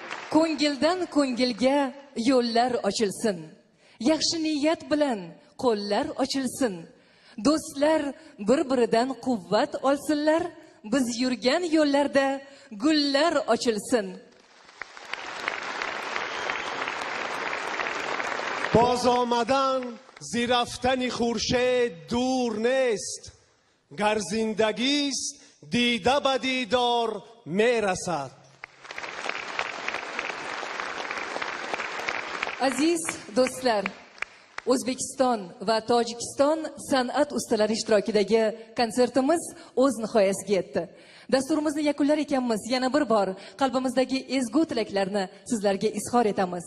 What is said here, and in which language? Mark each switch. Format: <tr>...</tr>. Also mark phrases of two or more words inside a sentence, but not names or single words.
<uz>ko'ngildan ko'ngilga yo'llar ochilsin, yaxshi niyat bilan qo'llar ochilsin, do'stlar bir-biridan quvvat olsinlar, biz yurgan yo'llarda gullar ochilsin.</uz> <fa>باز آمدن زی رفتن خورشید دور نیست، گر زندگیست دیده به دیدار میرسد.</fa> <uz>Aziz do'stlar, O'zbekiston va Tojikiston san'at ustalari ishtirokidagi konsertimiz o'z nihoyasiga yetdi. Dasturimizni yakunlar ekanmiz, yana bir bor qalbimizdagi ezgu tilaklarni sizlarga izhor etamiz.</uz>